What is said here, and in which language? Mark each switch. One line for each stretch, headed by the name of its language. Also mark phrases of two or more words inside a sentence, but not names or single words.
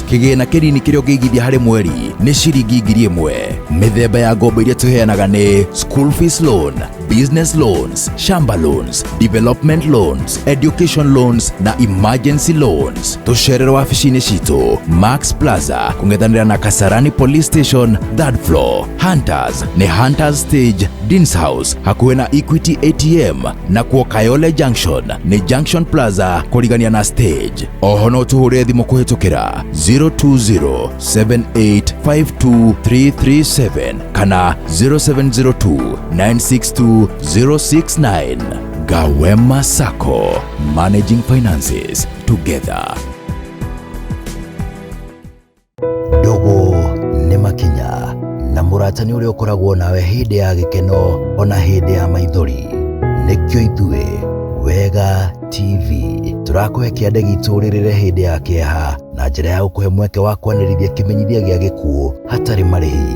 Kikuyu: Kĩgĩna kĩnini kĩrĩa ũngĩigithia harĩ mweri nĩ ciringi 1,000. Mĩthemba ya ngombo iria tũheanaga nĩ
English: school fees loan, business loans, shamba loans, development loans, education loans
Kikuyu: na
English: emergency loans.
Kikuyu: Tũcerere wabici-inĩ citũ Max Plaza, kũng'ethanĩra na Kasarani Police Station,
English: 3rd floor.
Kikuyu: Hunters nĩ Hunters Stage, Dean's House hakuhĩ na Equity ATM, na kuo Kayole Junction nĩ Junction Plaza kũrigania na Stage. Oho no tũhũrĩre thimũ kũhĩtũkĩra 02078523337 kana 0702962069. WEMA Sacco,
English: managing finances together.
Kikuyu: Dogo nĩ makinya na mũratani ũrĩa ũkoragwo nawe hĩndĩ ya gĩkeno ona hĩndĩ ya maithori. Nĩkĩo ithuĩ Wega TV tũrakũhe kĩande gitũ rĩrĩre hĩndĩ ya kĩeha na njĩra ya gũkũhe mweke wa kwanĩrithia kĩmenyithia gĩa gĩkuũ hatarĩ marĩhi.